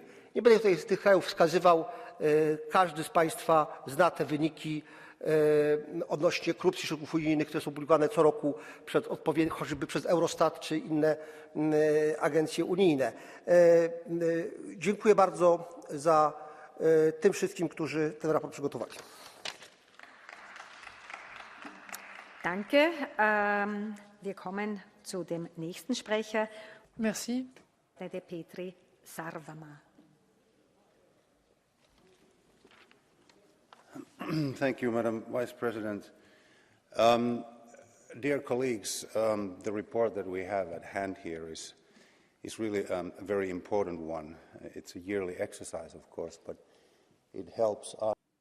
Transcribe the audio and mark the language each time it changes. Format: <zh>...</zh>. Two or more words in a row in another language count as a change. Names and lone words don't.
<pl>Nie będę tutaj tych krajów wskazywał. Każdy z Państwa zna te wyniki odnośnie korupcji środków unijnych, które są publikowane co roku choćby przez Eurostat czy inne agencje unijne. Dziękuję bardzo tym wszystkim, którzy ten raport przygotowali.</pl> <de>Danke. Wir kommen zu dem nächsten Sprecher.</de> <fr>Merci.</fr> <en>Petri Sarvamaa. Thank you, Madam Vice President. Dear colleagues, the report that we have at hand here is really a very important one. It's a yearly exercise, of course, but it helps us.</en>